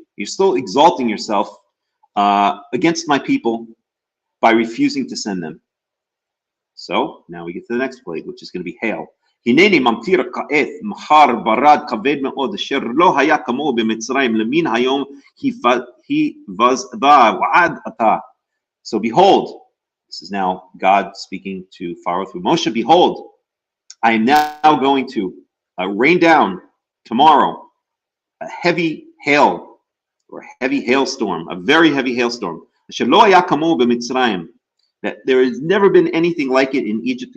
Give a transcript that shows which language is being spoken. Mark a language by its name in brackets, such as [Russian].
[English] You're still exalting yourself against my people by refusing to send them. So now we get to the next plague, which is going to be hail. [Hebrew] הנני ממטיר כעת מחר ברד כבד מאוד אשר לא היה כמוהו במצרים למין היום היבזדה ועד עתה. [English] So behold, this is now God speaking to Pharaoh through Moshe. Behold, I am now going to rain down tomorrow a heavy hail, or a heavy hailstorm, a very heavy hailstorm. [Hebrew] אשר לא היה כמוהו במצרים. [English] That there has never been anything like it in Egypt.